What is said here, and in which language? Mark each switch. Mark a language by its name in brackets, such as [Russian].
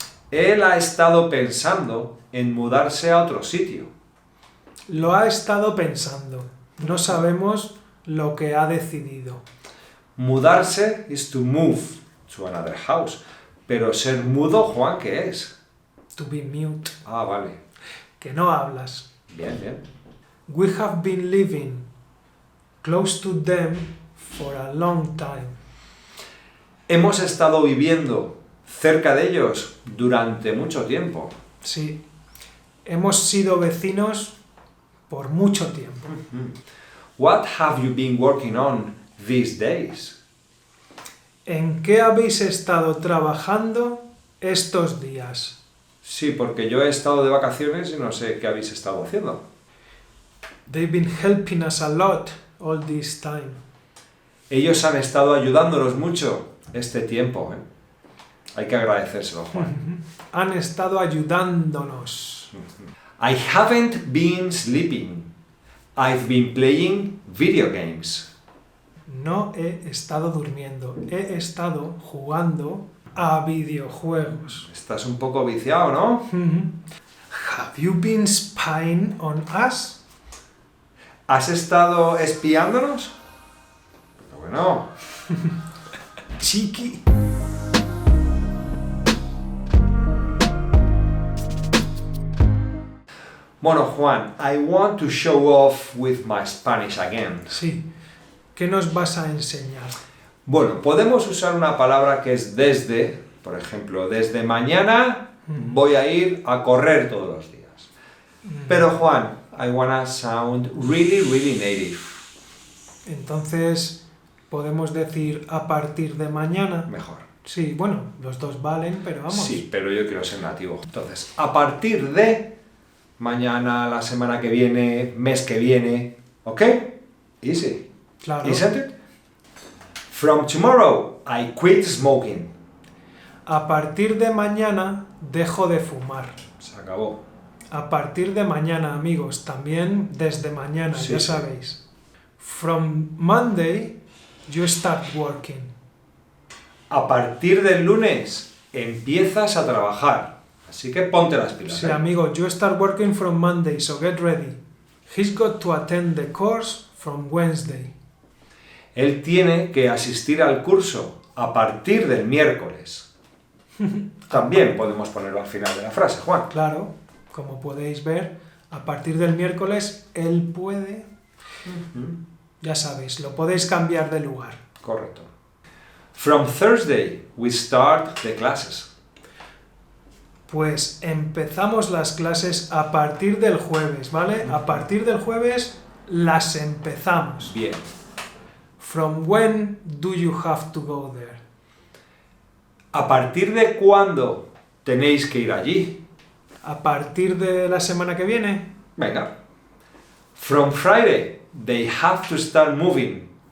[Spanish] Él ha estado pensando en mudarse a otro sitio. Lo ha estado pensando. No sabemos lo que ha decidido. [English] Mudarse is to move to another house. [Spanish] Pero ser mudo, Juan, ¿qué es? [English] To be mute. [Spanish] Ah, vale. Que no hablas. Bien. [English] We have been living close to them for a long time. [Spanish] Hemos estado viviendo cerca de ellos durante mucho tiempo. Sí, hemos sido vecinos por mucho tiempo. [English] What have you been working on these days? [Spanish] ¿En qué habéis estado trabajando estos días? Sí, porque yo he estado de vacaciones y no sé qué habéis estado haciendo. [English] They've been helping us a lot all this time. [Spanish] Ellos han estado ayudándonos mucho este tiempo. Hay que agradecérselo, Juan. Han estado ayudándonos. [English] I haven't been sleeping. I've been playing video games. [Spanish] No he estado durmiendo, he estado jugando a videojuegos. Estás un poco viciado, ¿no? [English] Have you been spying on us? [Spanish] ¿Has estado espiándonos? Pero bueno. Chiqui. Bueno, [English] Juan, I want to show off with my Spanish again. [Spanish] Sí. ¿Qué nos vas a enseñar? Bueno, podemos usar una palabra que es desde, por ejemplo, desde mañana voy a ir a correr todos los días. Pero [English] Juan, I wanna sound really, really native. [Spanish] Entonces, podemos decir a partir de mañana. Mejor. Sí, bueno, los dos valen, pero vamos. Sí, pero yo quiero ser nativo. Entonces, a partir de mañana, la semana que viene, mes que viene, ¿ok? [English] Easy. [Spanish] Claro. [English] Isn't it? From tomorrow, I quit smoking. [Spanish] A partir de mañana dejo de fumar. Se acabó. A partir de mañana, amigos, también desde mañana, Sí, ya sí. sabéis. [English] From Monday, you start working. [Spanish] A partir del lunes empiezas a trabajar. Así que ponte las pilas. Sí, amigo, [English] you start working from Monday, so get ready. He's got to attend the course from Wednesday. [Spanish] Él tiene que asistir al curso a partir del miércoles. También podemos ponerlo al final de la frase, Juan. Claro, como podéis ver, a partir del miércoles él puede. Ya sabéis, lo podéis cambiar de lugar. Correcto. [English] From Thursday, we start the classes. [Spanish] Pues empezamos las clases a partir del jueves, ¿vale? A partir del jueves las empezamos. Bien. [English] From when do you have to go there? [Spanish] ¿A partir de cuándo tenéis que ir allí? A partir de la semana que viene. Venga. [English] From Friday, they have to start moving.